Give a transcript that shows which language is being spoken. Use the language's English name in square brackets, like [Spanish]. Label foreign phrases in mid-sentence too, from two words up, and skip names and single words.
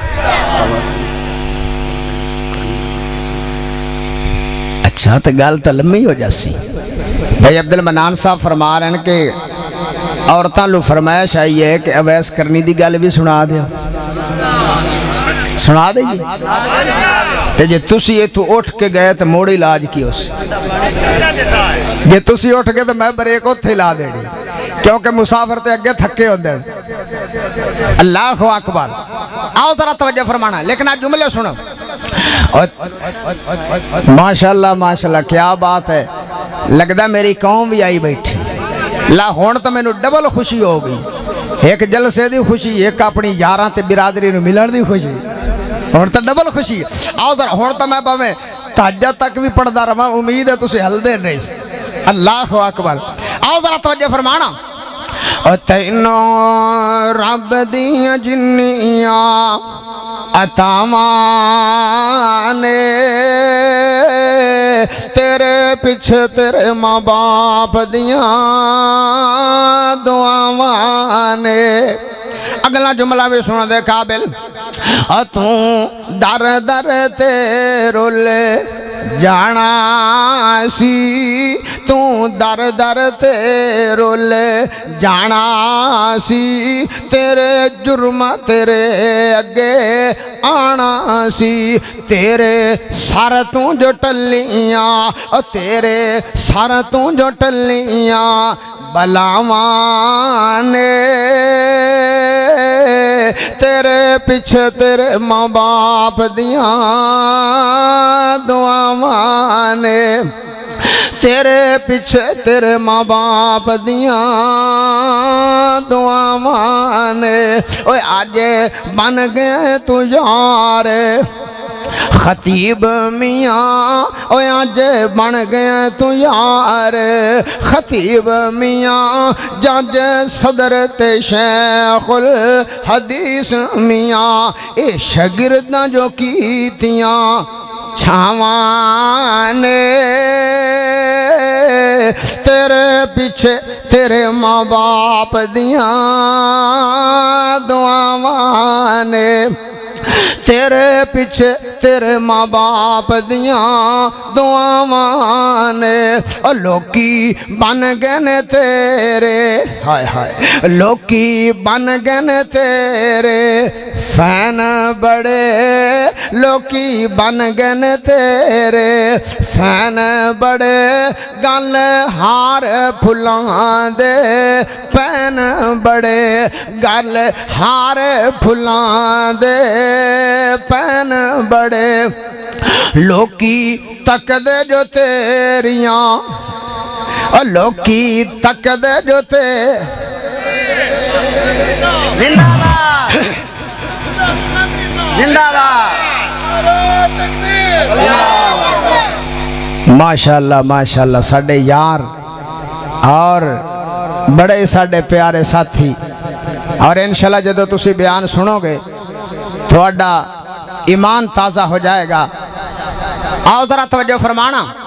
[Punjabi] اچھا تو گل تو لمبی ہو جاسی بھائی عبد المنان صاحب [Urdu] فرما رہے ہیں کہ [Punjabi] عورتاں لو [Urdu] فرمائش آئی ہے کہ [Punjabi] اویس کرنی دی گل بھی سنا دیا سنا دئیے تے جے تسی یہ تو اٹھ کے گئے تو موڑ علاج کی اس جے تسی اٹھ کے تو میں بریک اتھے لا دے دی کیونکہ مسافر تے اگے تھکے ہوں دے [Arabic] اللہ اکبر [Urdu] آؤ ذرا توجہ فرمانا [Punjabi] لیکن آج جملے سنو ماشاءاللہ کیا بات ہے لگدا میری قوم بھی آئی بیٹھی لا ہون تو میں نو ڈبل خوشی ہو گئی ایک جلسے دی خوشی ایک اپنی یاراں تے برادری نو ملن دی خوشی ہون تو ڈبل خوشی [Urdu] آؤ ذرا [Punjabi] ہون تو میں باویں تہجد تک بھی پڑھدا رہواں امید ہے تسی ہل دے نہیں [Arabic] اللہ اکبر [Urdu] آؤ ذرا توجہ فرمانا [Punjabi] تینوں رب دیاں جنیاں عطاواں نے تیرے پیچھے تیرے ماں باپ دیاں دعاواں نے اگلا جملہ بھی سنا دے قابل تو در در تے رول جانا سی تو در در تے رول جانا سی تیرے جرم تیرے اگے آنا سی تیرے سر تو جو ٹلیاں تیرے سر تو جو ٹلیاں بلاواں نے تیرے پیچھے تیرے ماں باپ دیاں دعاواں نے تیرے پیچھے تیرے ماں باپ دیاں دعاواں نے اوے آج بن گئے تو یار خطیب میاں اوے آج بن گئے تو یار خطیب میاں جج صدر تے شیخ الحدیث میاں اے شاگرداں جو کیتیاں چھاواں نے تیرے پیچھے تیرے ماں باپ دیاں دعاواں نے تیرے پیچھے تیرے ماں باپ دیاں دعاواں نے لوکی بن گئے نے تیرے ہائے ہائے لوکی بن گئے نے تیرے فین بڑے لوکی بن گئے نے تیرے فین بڑے گل ہار پھلاں دے پین بڑے گل ہار پھلاں دے پین بڑے لوکی تک دے جو تیریاں لوکی تک دے جو ماشاءاللہ ساڑھے یار اور بڑے ساڑھے پیارے ساتھی اور انشاءاللہ جدو تسی بیان سنو گے [Urdu] تھوڑا ایمان تازہ ہو جائے گا آؤ ذرا توجہ فرمانا